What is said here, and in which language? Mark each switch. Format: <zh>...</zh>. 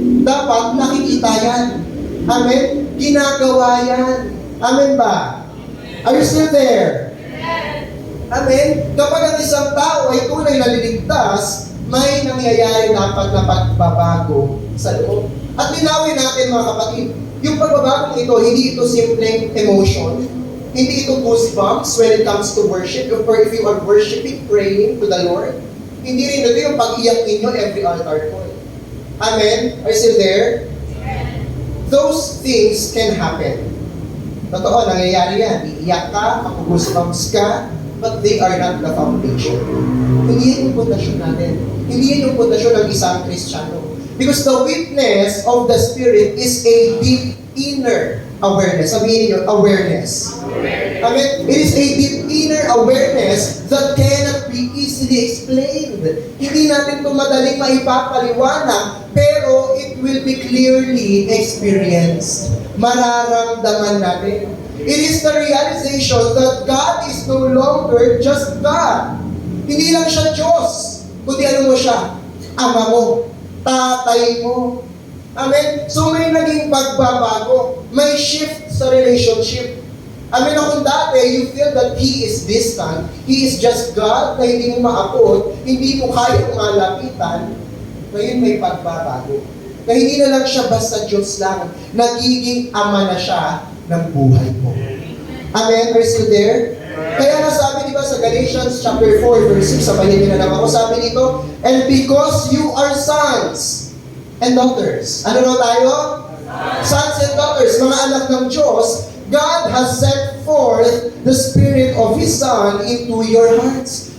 <tl>Dapat nakikita yan. Amen? Ginagawa yan. Amen ba?</tl> <en>Are you still there? Amen?</en> <tl>Kapag ang isang tao ay tunay na liligtas, may nangyayari dapat na pagbabago sa loob. At linawin natin mga kapatid, yung pagbabagong ito, hindi ito simpleng emotion. Hindi ito</tl> <en>goosebumps when it comes to worship. Or if you are worshiping, praying to the Lord.</en> <tl>Hindi rin ito yung pag-iyak ninyo every altar call. Amen?</tl> <en>Are you still there? Those things can happen.</en> <tl>Totoo, nangyayari yan. Iiyak ka, mag-goosebumps ka,</tl> <en>but they are not the foundation.</en> <tl>Hindi yan yung pundasyon natin. Hindi yan yung pundasyon ng isang Kristiyano.</tl> <en>Because the witness of the Spirit is a deep inner awareness.</en> <tl>Sabihin niyo,</tl> <en>awareness. Amen? It is a deep inner awareness that cannot be easily explained.</en> <tl>Hindi natin ito madaling maipapaliwanag, pero</tl> <en>it will be clearly experienced.</en> <tl>Mararamdaman natin.</tl> <en>It is the realization that God is no longer just God.</en> <tl>Hindi lang siya Diyos, kundi ano mo siya? Ama mo, tatay mo. Amen? So may naging pagbabago. May shift sa relationship. Amen, kung dati</tl> <en>you feel that He is distant, He is just God</en> <tl>na hindi mo maabot, hindi mo kayang malapitan, ngayon may pagbabago. Na hindi na lang siya basta Diyos lang, nagiging ama na siya ng buhay mo.</tl> <en>Amen? Are you still there?</en> <tl>Kaya nga sabi diba sa Galatians chapter 4 verse 6, sabayan niyo na lang ako, sabi dito,</tl> <en>and because you are sons and daughters.</en> <tl>Ano na tayo?</tl> <en>Sons and daughters,</en> <tl>mga anak ng Diyos,</tl> <en>God has sent forth the Spirit of His Son into your hearts.</en>